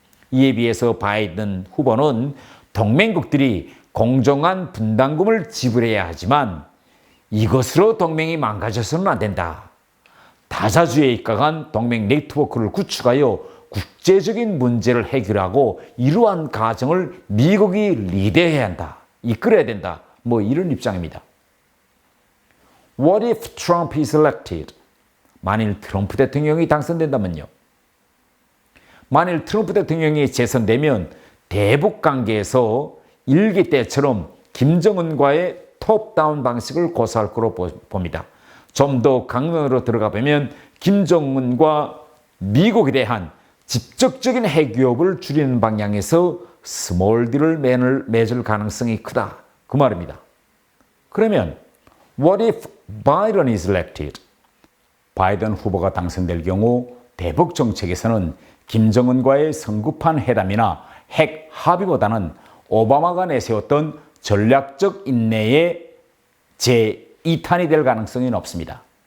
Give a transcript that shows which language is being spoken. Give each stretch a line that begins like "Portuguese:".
Korean: 이에 비해서 바이든 후보는 동맹국들이 공정한 분담금을 지불해야 하지만 이것으로 동맹이 망가져서는 안 된다. 다자주의에 입각한 동맹 네트워크를 구축하여 국제적인 문제를 해결하고 이러한 과정을 미국이 리드해야 한다. 이끌어야 된다. 이런 입장입니다.
English: What if Trump is elected?
Korean: 만일 트럼프 대통령이 당선된다면요. 만일 트럼프 대통령이 재선되면 대북 관계에서 일기 때처럼 김정은과의 톱다운 방식을 고수할 거로 봅니다. 좀 더 강론으로 들어가 보면 김정은과 미국에 대한 직접적인 핵위협을 줄이는 방향에서 스몰 딜을 맺을 가능성이 크다. 그 말입니다. 그러면
English: What if Biden is elected?
Korean: 바이든 후보가 당선될 경우 대북 정책에서는 김정은과의 성급한 회담이나 핵 합의보다는 오바마가 내세웠던 전략적 인내의 제2탄이 될 가능성이 높습니다.